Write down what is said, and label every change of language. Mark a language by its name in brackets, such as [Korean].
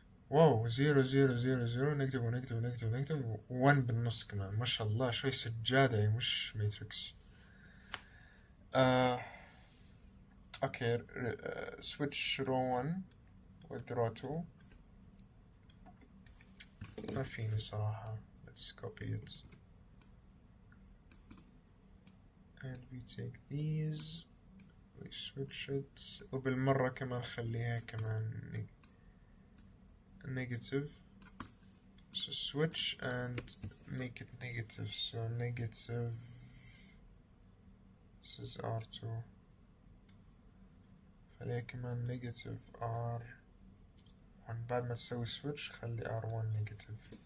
[Arabic] واو 0 0 0 0 نيجاتيف ونيجاتيف ونيجاتيف ونيجاتيف 1 بالنص كمان ما شاء الله شوي سجادة مش ماتريكس. [English] Okay switch row 1 with row 2 ما فيني صراحة. let's copy it and we take these we switch it وبالمرة كمان خليها كمان negative. So switch and make it negative. So negative. This is R2. [Arabic] خليها كمان negative R1. بعد ما تسوي switch خلي R1 negative.